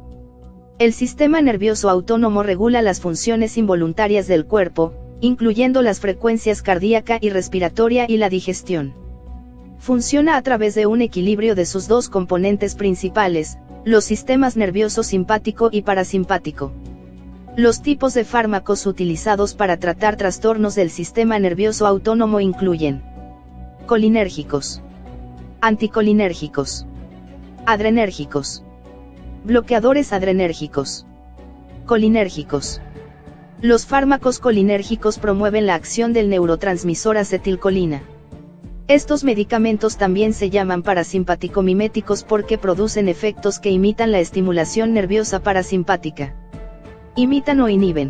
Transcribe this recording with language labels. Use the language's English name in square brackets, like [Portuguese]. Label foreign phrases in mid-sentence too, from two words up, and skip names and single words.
[Spanish] El sistema nervioso autónomo regula las funciones involuntarias del cuerpo, incluyendo las frecuencias cardíaca y respiratoria y la digestión. Funciona a través de un equilibrio de sus dos componentes principales, los sistemas nervioso simpático y parasimpático. Los tipos de fármacos utilizados para tratar trastornos del sistema nervioso autónomo incluyen colinérgicos, anticolinérgicos, adrenérgicos, bloqueadores adrenérgicos, colinérgicos. Los fármacos colinérgicos promueven la acción del neurotransmisor acetilcolina. Estos medicamentos también se llaman parasimpático-miméticos porque producen efectos que imitan la estimulación nerviosa parasimpática. Imitan o inhiben.